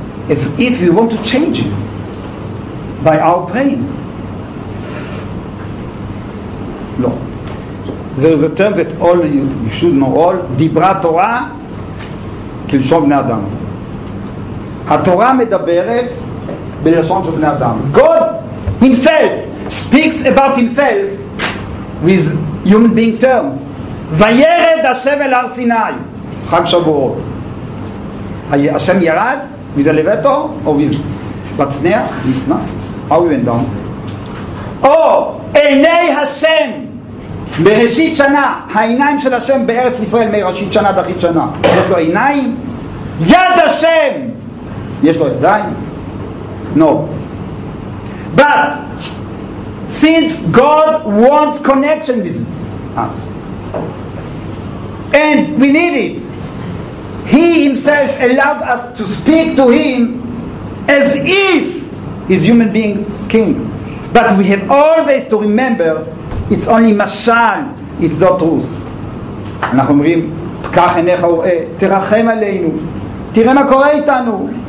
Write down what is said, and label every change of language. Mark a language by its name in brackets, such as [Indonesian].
[English] As if we want to change him by our praying. לא. There is a term that all you should know all, [Hebrew] דיברה תורה כלשון בני אדם. התורה מדברת בלשון של בני אדם. [English] God himself speaks about himself with human being terms. [Hebrew] וירד השם אל הר סיני, חג שבועות. השם ירד [English] with elevator or with [Hebrew] מצנח? [English] How he went down? [Hebrew] או עיני השם בראשית שנה, העיניים של השם בארץ ישראל מראשית שנה עד אחרית שנה. יש לו עיניים? יד השם יש לו ידיים? No. [English] But since God wants connection with us and we need it, he himself allowed us to speak to him as if he's human being king. But we have always to remember it's only משל, it's not truth. [Hebrew] אנחנו אומרים, פקח עיניך וראה, תרחם עלינו, תראה מה קורה איתנו.